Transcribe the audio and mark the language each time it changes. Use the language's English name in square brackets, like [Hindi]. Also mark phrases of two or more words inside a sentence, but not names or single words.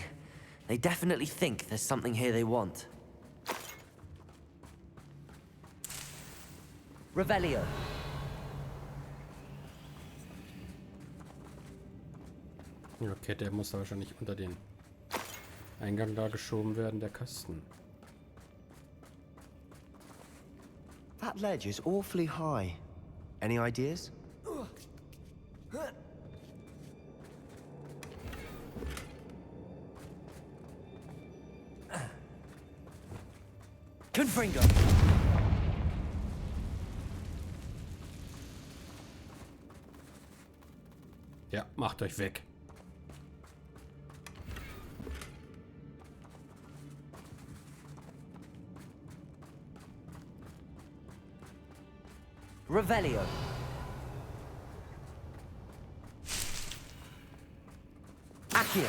[English] They definitely think there's something here they want. Revelio. [German] Ja, okay, der muss da wahrscheinlich unter den Eingang da geschoben werden, der Kasten. [English] That ledge is awfully high. Any ideas? Confringo. [German] Ja, macht euch weg. Revelio. Accio.